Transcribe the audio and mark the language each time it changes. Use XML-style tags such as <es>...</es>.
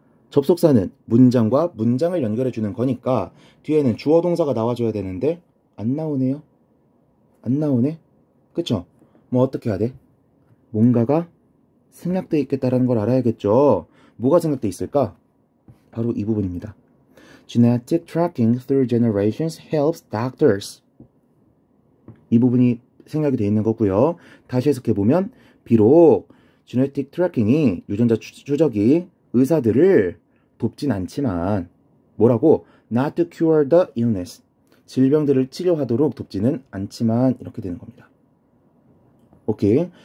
<ko>접속사는 문장과 문장을 연결해 주는 거니까 뒤에는 주어 동사가 나와줘야 되는데 안 나오네요. 안 나오네. 그쵸? 뭐 어떻게 해야 돼? 뭔가가 생략되어 있겠다라는 걸 알아야겠죠. 뭐가 생략되어 있을까? 바로 이 부분입니다.</ko> <en>Genetic tracking through generations helps doctors.</en> <ko>이 부분이 생략이 되어 있는 거고요. 다시 해석해보면 비록</ko> <en>genetic tracking</en> <ko>이 유전자 추적이 의사들을 돕진 않지만 뭐라고?</ko> <en>Not to cure the illness.</en> <ko>질병들을 치료하도록 돕지는 않지만 이렇게 되는 겁니다. 오케이.</ko>